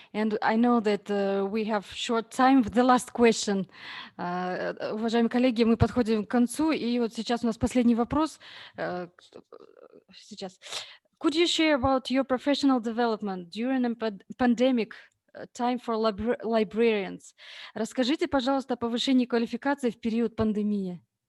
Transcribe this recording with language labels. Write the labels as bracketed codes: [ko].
[en] And I know that we have short time. The last question. [ru] Уважаемые коллеги, мы подходим к концу, и вот сейчас у нас последний вопрос. Сейчас. [en] Could you share about your professional development during a pandemic time for librarians? [ru] Расскажите, пожалуйста, о повышении квалификации в период пандемии.